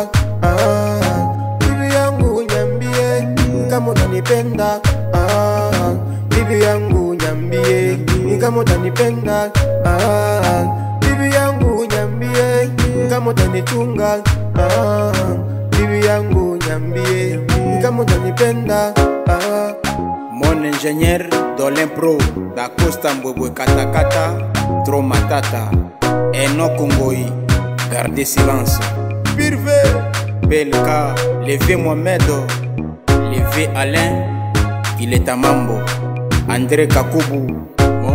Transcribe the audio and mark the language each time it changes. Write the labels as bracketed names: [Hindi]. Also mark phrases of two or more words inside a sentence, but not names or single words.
[Swahili] Bibi yangu unyambie kama unanipenda. Bibi yangu unyambie kama utanipenda. Bibi yangu unyambie kama utanichunga. Bibi yangu unyambie kama utanipenda. [French] Mon ingénieur Dole Pro da Costa Mbwebwe Katakata Tro Matata Eno Kongoi Gardez silence Pirve Belka Levé Mohamed Levé Alain Kileta Mambo André Kakubu Mon